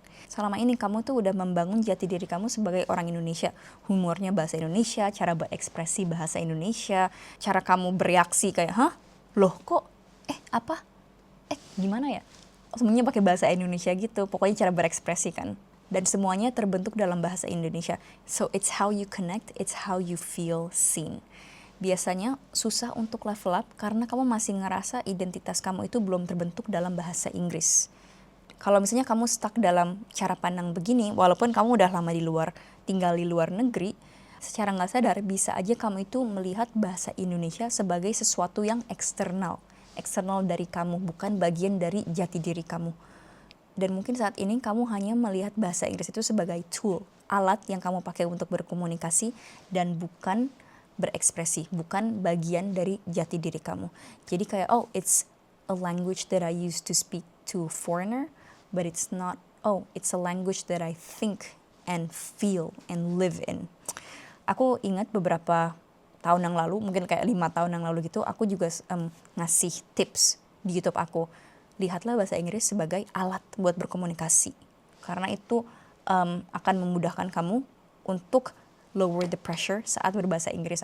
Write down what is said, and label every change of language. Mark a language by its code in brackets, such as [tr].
[id] Selama ini kamu tuh udah membangun jati diri kamu sebagai orang Indonesia. Humornya bahasa Indonesia, cara berekspresi bahasa Indonesia, cara kamu bereaksi kayak, hah? Loh kok? Apa? Gimana ya? Semuanya pakai bahasa Indonesia gitu, pokoknya cara berekspresi kan. Dan semuanya terbentuk dalam bahasa Indonesia. [en] So it's how you connect, it's how you feel seen. [id] Biasanya susah untuk level up karena kamu masih ngerasa identitas kamu itu belum terbentuk dalam bahasa Inggris. Kalau misalnya kamu stuck dalam cara pandang begini, walaupun kamu udah lama di luar, tinggal di luar negeri, secara nggak sadar bisa aja kamu itu melihat bahasa Indonesia sebagai sesuatu yang eksternal dari kamu, bukan bagian dari jati diri kamu. Dan mungkin saat ini kamu hanya melihat bahasa Inggris itu sebagai tool, alat yang kamu pakai untuk berkomunikasi dan bukan berekspresi, bukan bagian dari jati diri kamu. Jadi kayak, [en] oh it's a language that I use to speak to foreigner, but it's not, oh it's a language that I think and feel and live in. [id] Aku ingat beberapa tahun yang lalu, mungkin kayak 5 tahun yang lalu gitu, aku juga ngasih tips di YouTube aku. Lihatlah bahasa Inggris sebagai alat buat berkomunikasi. Karena itu akan memudahkan kamu untuk [en] lower the pressure [id] saat berbahasa Inggris.